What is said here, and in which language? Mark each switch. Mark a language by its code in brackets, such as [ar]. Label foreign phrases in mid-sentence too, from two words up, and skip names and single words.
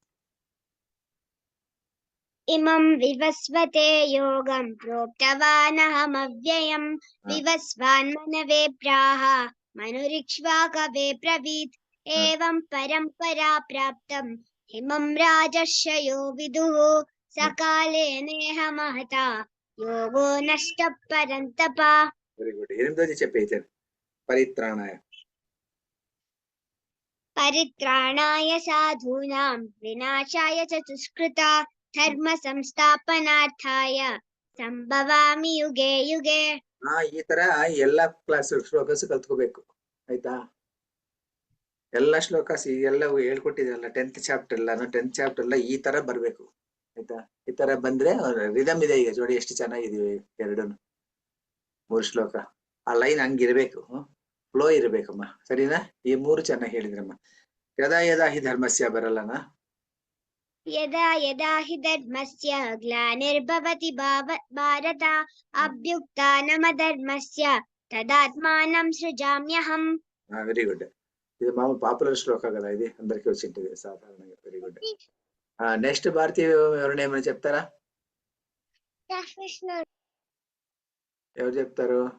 [sa] ఇమం వివస్వతే యోగం ప్రోక్తవానహమవ్యయం వివస్వాన్మనవే ప్రాహ మనురిక్ష్వాకవే బ్రవీత్ ఏవం పరంపరా ప్రాప్తం ఇమం రాజర్షయో విదుః సకాలే నేహ మహతా యోగో నష్ట పరంతప. [en] very good. [te] 8వ చెప్పేది. [sa] పరిత్రాణాయ సాధూనాం వినాశాయ చ దుష్కృతా ధర్మ సంస్థాపనార్థాయ ಸಂಭವಾಮಿ ಯುಗೆ ಯುಗೆ. [kn] ಈ ತರ ಎಲ್ಲಾ ಕ್ಲಾಸ್ ಶ್ಲೋಕಸ್ ಕಲ್ತ್ಕೋಬೇಕು ಆಯ್ತಾ? ಎಲ್ಲ ಶ್ಲೋಕಸ್ ಎಲ್ಲ ಹೇಳ್ಕೊಟ್ಟಿದ್ರಲ್ಲ [en] 10th chapter [kn] ಎಲ್ಲ [en] 10th chapter [kn] ಎಲ್ಲ ಈ ತರ ಬರ್ಬೇಕು ಆಯ್ತಾ? ಈ ತರ ಬಂದ್ರೆ ರಿದಮ್ ಇದೆ. ಈಗ ಜೋಡಿ ಎಷ್ಟು ಚೆನ್ನಾಗಿದೀವಿ 2-3 ಶ್ಲೋಕ. ಆ ಲೈನ್ ಹಂಗಿರ್ಬೇಕು, ಫ್ಲೋ ಇರ್ಬೇಕಮ್ಮ. ಸರಿನಾ? ಈ 3 ಚೆನ್ನಾಗಿ ಹೇಳಿದ್ರಮ್ಮ. [sa] ಯದಾ ಯದಾ ಹಿ ಧರ್ಮಸ್ಯ ಬರಲ್ಲನಾ? ಯದಾ ಯದಾ ಹಿ ಧರ್ಮಸ್ಯ ಗ್ಲಾನಿರ್ಭವತಿ ಭಾರತ ಅಭ್ಯುತ್ಥಾನಮಧರ್ಮಸ್ಯ తదాత్మానం సృజామ్యహం. [en] very good. [te] ఇది మామూలు పాపులర్ శ్లోక కదా, ఇది అందరికీ వచ్చింటది సాధారణంగా. [en] very good. [te] నెక్స్ట్ భారతీయ ఎవరైనా ఏమైనా చెప్తారా? ఎవరు చెప్తారు?